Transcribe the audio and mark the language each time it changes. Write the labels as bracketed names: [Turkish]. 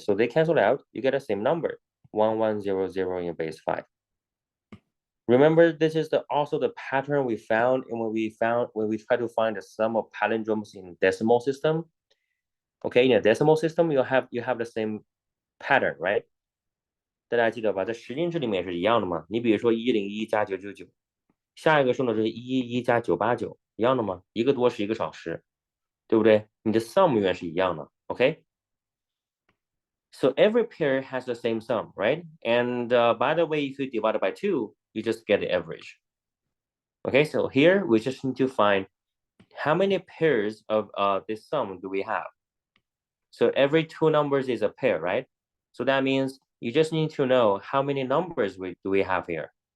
[English] So they cancel out, you get the same number, 1100 in base 5. Remember, this is also the pattern we found when we try to find the sum of palindromes in decimal system. Okay, in a decimal system, you have the same pattern, right? [Chinese] 大家记得吧，在10进制里面也是一样的嘛。你比如说101加999，下一个数呢是111加989，一样的吗？一个多10，一个少10，对不对？你的 sum 永远是一样的 ，OK？ [English] So every pair has the same sum, right? And by the way, if you divide it by 2, you just get the average. Okay, so here we just need to find how many pairs of this sum do we have. So every 2 numbers is a pair, right? So that means you just need to know how many numbers do we have here.